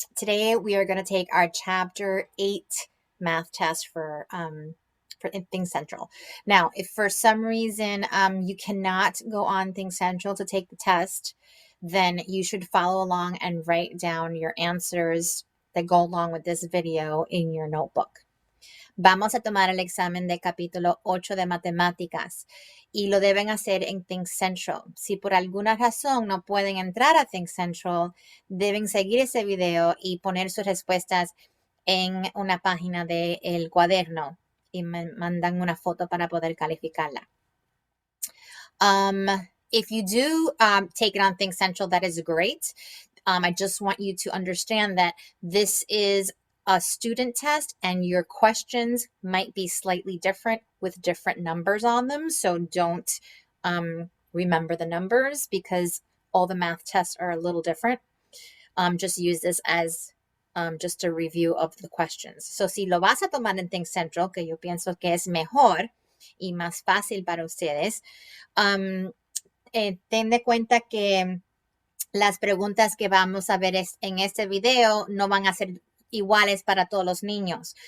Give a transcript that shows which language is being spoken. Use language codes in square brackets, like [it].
[en] Today we are going to take our Chapter 8 math test for ThinkCentral. Now, if for some reason you cannot go on ThinkCentral to take the test, then you should follow along and write down your answers that go along with this video in your notebook. [es] Vamos a tomar el examen de capítulo 8 de matemáticas y lo deben hacer en ThinkCentral. Si por alguna razón no pueden entrar a ThinkCentral, deben seguir ese video y poner sus respuestas en una página del cuaderno y me mandan una foto para poder calificarla. [en] If you do take it on ThinkCentral, that is great. I just want you to understand that this is a student test and your questions might be slightly different with different numbers on them. So don't remember the numbers because all the math tests are a little different. Just use this as just a review of the questions. [es] So si lo vas a tomar en ThinkCentral, que yo pienso que es mejor y más fácil para ustedes, ten de cuenta que las preguntas que vamos a ver en este video no van a ser iguales para todos los niños.